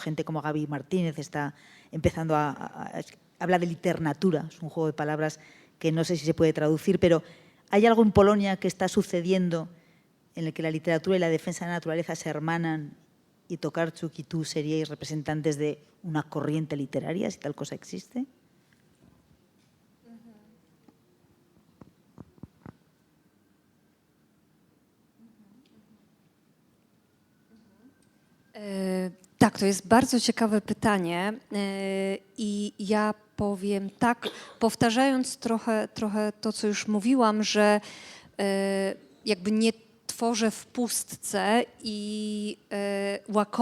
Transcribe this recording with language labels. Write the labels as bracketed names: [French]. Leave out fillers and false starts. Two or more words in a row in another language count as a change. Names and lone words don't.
[Spanish] Gente como Gaby Martínez está empezando a hablar de literatura, es un juego de palabras que no sé si se puede traducir, pero ¿hay algo en Polonia que está sucediendo en el que la literatura y la defensa de la naturaleza se hermanan y Tokarczuk y tú seríais representantes de una corriente literaria, si tal cosa existe? [Polish] Tak, to jest bardzo ciekawe pytanie i ja powiem tak, powtarzając trochę to, co już mówiłam, że jakby nie tworzę w pustce i łakome to